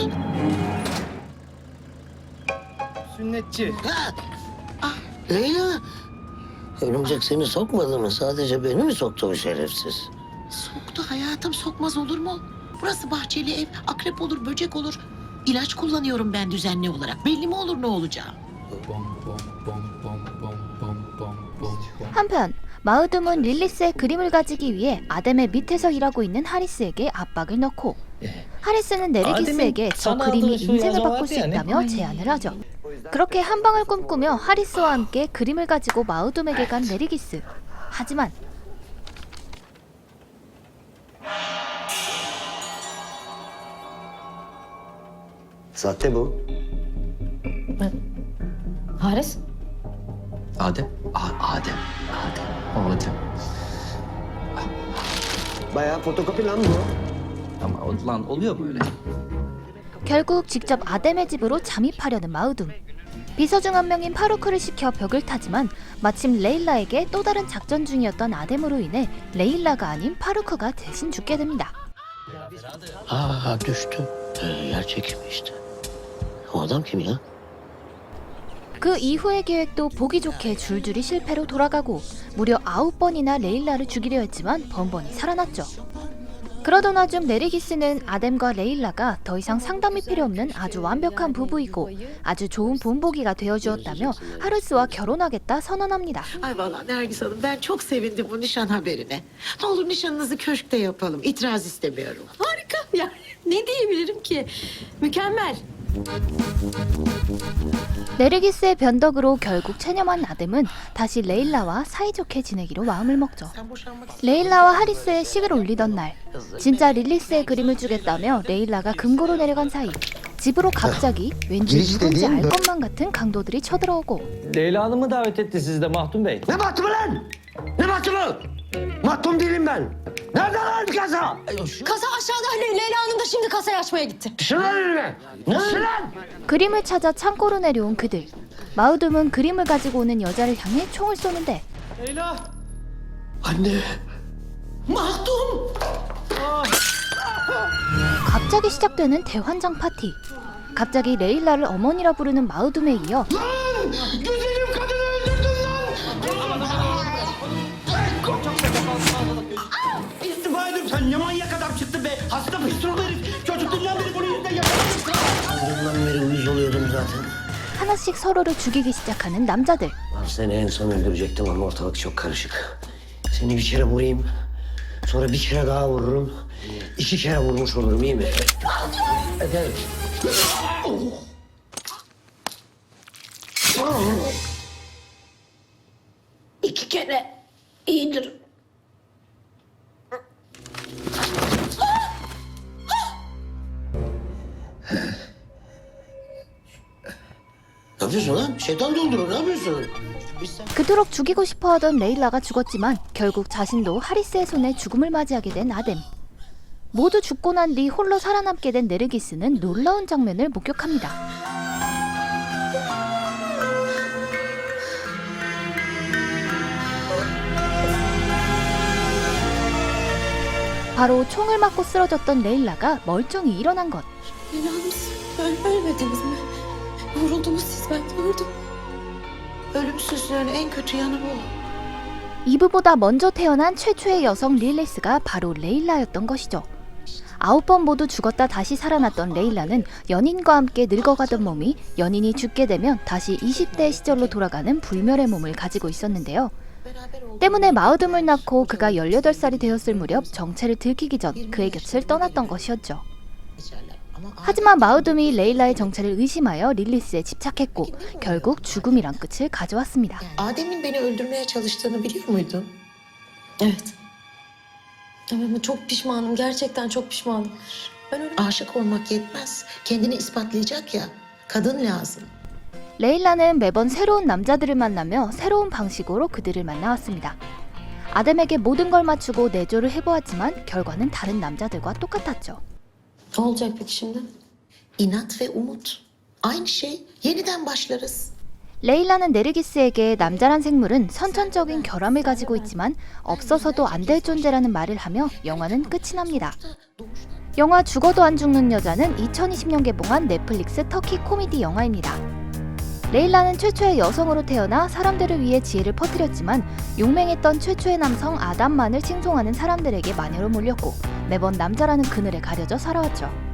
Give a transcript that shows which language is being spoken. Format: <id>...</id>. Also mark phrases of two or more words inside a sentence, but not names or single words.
<tr>Sünnetçi. Leyla, örümcek seni sokmadı mı? Sadece beni mi soktu bu şerefsiz? Soktu hayatım, sokmaz olur mu? Burası bahçeli ev. Akrep olur, böcek olur. İlaç kullanıyorum ben düzenli olarak. Belli mi olur ne olacağı?</tr> <ko>한편 마우둠은 릴리스의 그림을 가지기 위해 아뎀의 밑에서 일하고 있는 하리스에게 압박을 넣고 하리스는 네르기스에게 저 그림이 인생을 바꿀 수 있다며 제안을 하죠. 그렇게 한 방을 꿈꾸며 하리스와 함께 그림을 가지고 마우둠에게 간 네르기스. 하지만</ko> <tr>Sahte bu. Haris? Adem. Adem. Adem. Bayağı fotokopi lan bu. Ama lan oluyor böyle.</tr> <ko>결국 직접 아뎀의 집으로 잠입하려는 마우둠. 비서 중 한 명인 파루크를 시켜 벽을 타지만 마침 레일라에게 또 다른 작전 중이었던 아뎀으로 인해 레일라가 아닌 파루크가 대신 죽게 됩니다.</ko> <tr>Düştü. Yer çekimi işte. O adam kim ya?</tr> <ko>그 이후의 계획도 보기 좋게 줄줄이 실패로 돌아가고 무려 9번이나 레일라를 죽이려 했지만 번번이 살아났죠. 그러던 와중 네르기스는 아뎀과 레일라가 더 이상 상담이 필요 없는 아주 완벽한 부부이고 아주 좋은 본보기가 되어주었다며 하르스와 결혼하겠다 선언합니다.</ko> <tr>Ay vallahi Nergis Hanım ben çok sevindim bu nişan haberine. Ne olur nişanınızı köşkte yapalım. İtiraz istemiyorum. Harika. Ya ne diyebilirim ki? Mükemmel.</tr> <ko>네르기스의 변덕으로 결국 체념한 아뎀은 다시 레일라와 사이좋게 지내기로 마음을 먹죠.</ko> <tr>Sen boşanmak</tr> <ko>레일라와 하리스의 식을 올리던 날 진짜 릴리스의 그림을 주겠다며 레일라가 금고로 내려간 사이 집으로 갑자기 왠지 누군지 알 것만 같은 강도들이 쳐들어오고</ko> <tr>Leyla Hanım'ı davet etti sizi de Mahdum Bey. Ne mahtumu lan? Ne mahtumu? Mahtum değilim ben. Nerede lan kasa? Kasa aşağıda. Leyla Hanım da şimdi kasayı açmaya gitti. Şılan önüme. Şılan.</tr> <ko>그림을 찾아 창고로 내려온 그들. 마우둠은 그림을 가지고 오는 여자를 향해 총을 쏘는데</ko> <tr>Leyla. Anne. Mahdum!</tr> <ko>갑자기 시작되는 대환장 파티. 갑자기 레일라를 어머니라 부르는 마우둠에 이어</ko> <tr>Güzelim kadını öldürdün lan. İstifa edip sen ne manyak adam çıktın be. Hasta pistol herif. Çocukluğundan beri bunun yüzünden yapamadım. Bundan beri uyuz oluyordum zaten.</tr> <ko>하나씩 서로를 죽이기 시작하는 남자들.</ko> <tr>Seni en son öldürecektim ama ortalık çok karışık. Seni bir kere vurayım. Sonra bir kere daha vururum. 2 kere vurmuş olurum iyi mi? Efendim? İki kere iyidir. Ne yapıyorsun lan? Şeytan doldurur. Ne yapıyorsun?</tr> <ko>그토록 죽이고 싶어하던 레일라가 죽었지만 결국 자신도 하리스의 손에 죽음을 맞이하게 된 아뎀. 모두 죽고 난 뒤 홀로 살아남게 된 네르기스는 놀라운 장면을 목격합니다. 바로 총을 맞고 쓰러졌던 레일라가 멀쩡히 일어난 것.</ko> <tr>Leyla Hanım siz ölmediniz mi? Vuruldunuz siz, ben gördüm. Ölümsüzlüğün en kötü yanı bu.</tr> <ko>이브보다 먼저 태어난 최초의 여성 릴리스가 바로 레일라였던 것이죠. 9번 모두 죽었다 다시 살아났던 레일라는 연인과 함께 늙어가던 몸이 연인이 죽게 되면 다시 20대 시절로 돌아가는 불멸의 몸을 가지고 있었는데요. 때문에 마우듬을 낳고 그가 18살이 되었을 무렵 정체를 들키기 전 그의 곁을 떠났던 것이었죠. 하지만 마우듬이 레일라의 정체를 의심하여 릴리스에 집착했고 결국 죽음이란 끝을 가져왔습니다.</ko> <tr>Adem'in beni öldürmeye çalıştığını biliyor muydun? Evet. Ama çok pişmanım, gerçekten çok pişmanım. Ben öyle... Aşık olmak yetmez. Kendini ispatlayacak ya. Kadın lazım.</tr> <ko>레일라는 매번 새로운 남자들을 만나며 새로운 방식으로 그들을 만나왔습니다. 아담에게 모든 걸 맞추고 내조를 해보았지만 결과는 다른 남자들과 똑같았죠.</ko> <tr>Ne olacak peki şimdi? İnat ve umut. Aynı şey. Yeniden başlarız.</tr> <ko>레일라는 네르기스에게 남자란 생물은 선천적인 결함을 가지고 있지만 없어서도 안 될 존재라는 말을 하며 영화는 끝이 납니다. 영화 죽어도 안 죽는 여자는 2020년 개봉한 넷플릭스 터키 코미디 영화입니다. 레일라는 최초의 여성으로 태어나 사람들을 위해 지혜를 퍼뜨렸지만 용맹했던 최초의 남성 아담만을 칭송하는 사람들에게 마녀로 몰렸고 매번 남자라는 그늘에 가려져 살아왔죠.</ko>